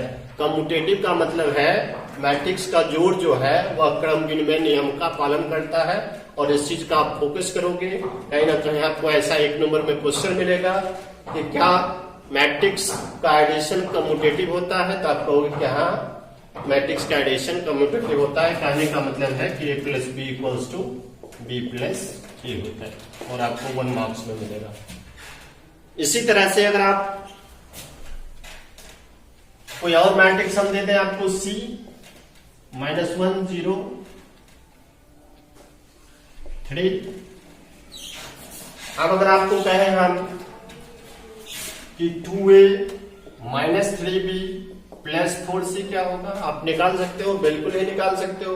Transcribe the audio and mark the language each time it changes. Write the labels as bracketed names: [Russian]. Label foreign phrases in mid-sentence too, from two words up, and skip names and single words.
[Hindi] कम्यूटेटिव का मतलब है मैट्रिक्स का जोड़ जो है वह क्रम विनिमय नियम का पालन करता है, और इस चीज का आप फोकस करोगे। कहीं ना कहीं आपको ऐसा 1 नंबर में क्वेश्चन मिलेगा कि क्या मैट्रिक्स का एडिशन कम्यूटेटिव होता है, तो आप कहोगे कि हाँ मैट्रिक्स का एडिशन कम्यूटेटिव होता है। कहने का मतलब है कि a + b = b + a होता है, और आपको 1 मार्क्स में मिलेगा। इसी तरह से अगर आप कोई और मैट्रिक्स हम देते हैं आपको c -1 0 3। अब अगर आपको कहें हम कि 2a - 3b + 4c क्या होगा, आप निकाल सकते हो, बिल्कुल ही निकाल सकते हो।